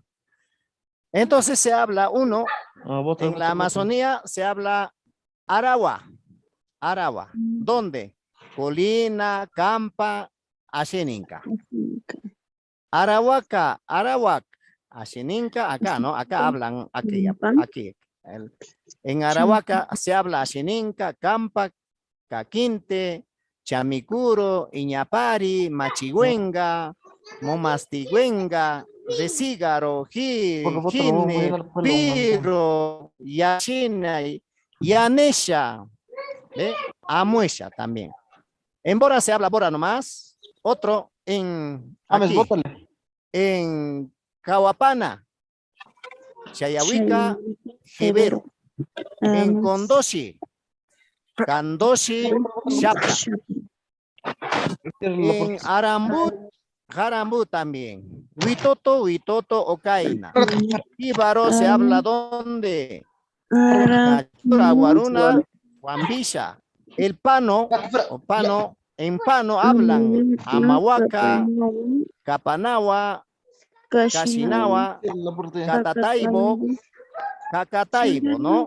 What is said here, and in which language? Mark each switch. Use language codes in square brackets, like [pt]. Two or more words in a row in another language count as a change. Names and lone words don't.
[es] Entonces se habla en la Amazonía se habla Arawa. Arawa. ¿Dónde? Colina, Campa, Asheninka. Arahuaca, Arawak, Asheninka, acá, ¿no? Acá hablan, aquí. En Arahuaca se habla Asheninka, Campa, Caquinte, Chamicuro, Iñapari, Machigüenga, Momastigüenga, Recígaro, Jine, Piro, Yachina, Yanesha, Amuesha también. En Bora se habla Bora nomás. Otro en Cahuapana, Chayahuica, Jebero. En Condoshi, Candoshi, Chapla. En Jarambú también. Huitoto, Ocaina. Ibaro se habla ¿dónde? Cachura, Guaruna, Guambilla. El Pano, en Pano hablan Amahuaca, Capanagua, Cashinagua, Catataibo, Cacataibo, ¿no?